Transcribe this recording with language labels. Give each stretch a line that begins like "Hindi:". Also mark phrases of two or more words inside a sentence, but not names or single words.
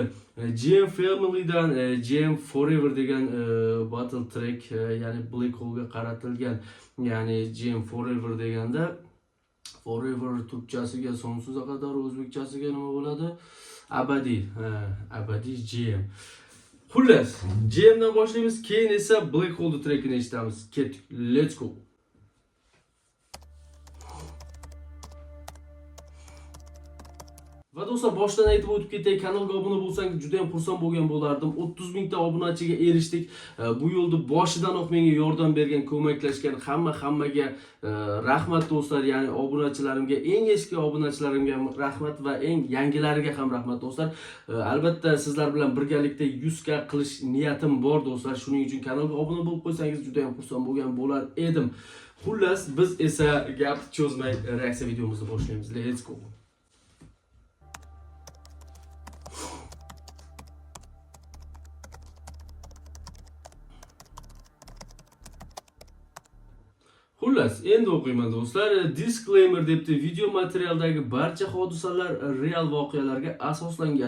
Uzbek: GM Family'dan GM Forever degan
English: battle track,
Uzbek: ya'ni Black Hole'ga qaratilgan. Ya'ni GM Forever deganda Forever turkchasiga sonsuza qadar, o'zbekchasiga nima bo'ladi? Abadiy GM. Xullas, GMdan boshlaymiz, keyin esa Black Hole trackini eshitamiz. Ketdik.
English: Let's go.
Uzbek: Va do'stlar, boshdan aytib o'tib ketay, kanalga obuna bo'lsangiz juda ham xursand bo'lgan bo'lardim. 30 mingta obunachiga erishdik. Bu yo'lda boshidanoq menga yordam bergan, ko'maklashgan hammaga rahmat do'stlar. Ya'ni obunachilarimga, eng eski obunachilarimga rahmat va eng yangilariga ham rahmat do'stlar. Albatta sizlar bilan birgalikda 100 ga qilish niyatim bor do'stlar. Shuning uchun kanalga obuna bo'lib qo'ysangiz juda ham xursand bo'lgan bo'lar edim. Xullas, biz esa gap cho'zmay reaksiya videomizni boshlaymiz.
English: Let's go.
Uzbek: Xullas, endi o'qiyman do'stlar. Disclaimer debdi. Video materialdagi barcha hodisalar real voqealarga asoslangan.